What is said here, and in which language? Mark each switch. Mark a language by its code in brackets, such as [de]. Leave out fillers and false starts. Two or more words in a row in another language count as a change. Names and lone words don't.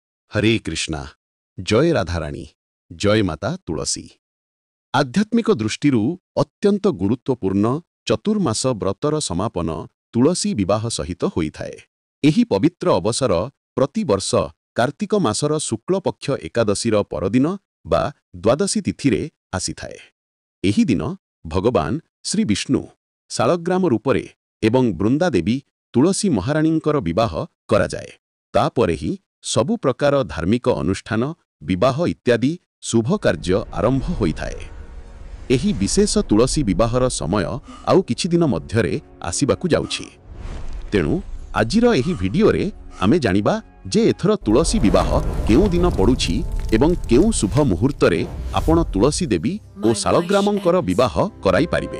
[or] ହରେ କୃଷ୍ଣା ଜୟ ରାଧାରାଣୀ ଜୟ ମାତା ତୁଳସୀ ଆଧ୍ୟାତ୍ମିକ ଦୃଷ୍ଟି ଅତ୍ୟନ୍ତ ଗୁରୁତ୍ୱପୂର୍ଣ୍ଣ ଚତୁର୍ମାସ ବ୍ରତର ସମାପନ ତୁଳସୀ ବିବାହ ସହିତ ହୋଇଥାଏ। ଏହି ପବିତ୍ର ଅବସର ପ୍ରତିବର୍ଷ କାର୍ତ୍ତିକ ମାସର ଶୁକ୍ଳ ପକ୍ଷ ଏକାଦଶୀର ପରଦିନ ବା ଦ୍ୱାଦଶୀ ତିଥିରେ ଆସିଥାଏ। ଏହି ଦିନ ଭଗବାନ ଶ୍ରୀ ବିଷ୍ଣୁ ଶାଳଗ୍ରାମ ରୂପରେ ଏବଂ ବୃନ୍ଦା ଦେବୀ ତୁଳସୀ ମହାରାଣୀଙ୍କର ବିବାହ କରାଯାଏ। ତାପରେ ହିଁ ସବୁ ପ୍ରକାର ଧାର୍ମିକ ଅନୁଷ୍ଠାନ ବିବାହ ଇତ୍ୟାଦି ଶୁଭ କାର୍ଯ୍ୟ ଆରମ୍ଭ ହୋଇଥାଏ। ଏହି ବିଶେଷ ତୁଳସୀ ବିବାହର ସମୟ ଆଉ କିଛି ଦିନ ମଧ୍ୟରେ ଆସିବାକୁ ଯାଉଛି। ତେଣୁ ଆଜିର ଏହି ଭିଡିଓରେ ଆମେ ଜାଣିବା ଯେ ଏଥର ତୁଳସୀ ବିବାହ କେଉଁ ଦିନ ପଡୁଛି ଏବଂ କେଉଁ ଶୁଭ ମୁହୂର୍ତ୍ତରେ ଆପଣ ତୁଳସୀ ଦେବୀ ଓ ଶାଳଗ୍ରାମଙ୍କର ବିବାହ କରାଇ ପାରିବେ।